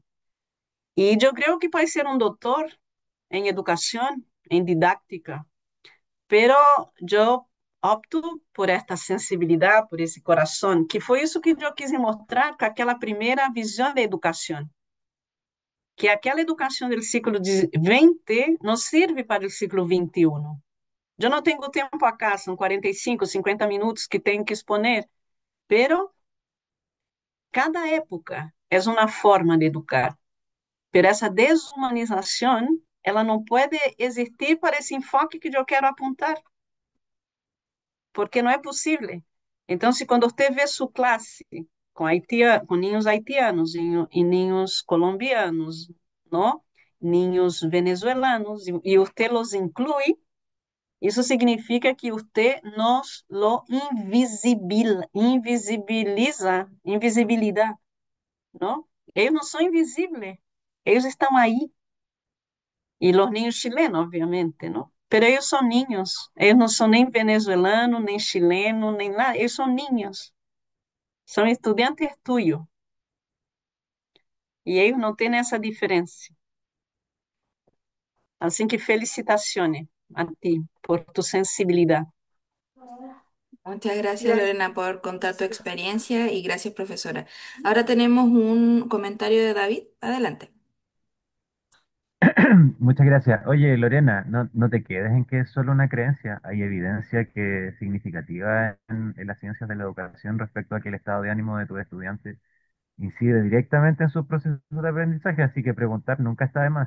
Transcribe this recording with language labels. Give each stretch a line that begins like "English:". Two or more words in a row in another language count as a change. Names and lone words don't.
Portuguese: E eu creio que pode ser um doutor em educação, em didática, pero eu opto por esta sensibilidade, por esse coração, que foi isso que eu quis mostrar com aquela primeira visão da educação. Que aquela educação do século XX não serve para o século XXI. Eu não tenho tempo acá, são 45, 50 minutos que tenho que
Spanish: exponer, pero
Portuguese: cada época é uma forma de educar. Pero essa desumanização, ela não pode existir para esse enfoque que eu quero apontar, porque não é possível. Então, se quando você vê sua classe com ninhos haitianos e ninhos colombianos, não?
Spanish: Niños venezuelanos,
Portuguese: e você los inclui, isso significa que você
Spanish: nos lo invisibiliza,
Portuguese: não? Eles não são invisíveis, eles estão aí. E os
Spanish: niños chilenos,
Portuguese: obviamente, não? Pero eles são niños, eles não são nem venezuelanos, nem chilenos, nem nada, eles são niños, são estudantes tuyos, e eles não têm essa diferença. Assim que felicitações a ti
Spanish: por tu
Portuguese: sensibilidade.
Spanish: Muchas gracias, Gracias. Lorena, por contar tu experiencia y gracias, profesora. Ahora tenemos un comentario de David. Adelante. Muchas gracias. Oye, Lorena, no te quedes en que es solo una creencia. Hay evidencia que es significativa en las ciencias de la educación respecto a que el estado de ánimo de tus estudiantes incide directamente en sus procesos de aprendizaje, así que preguntar nunca está de más.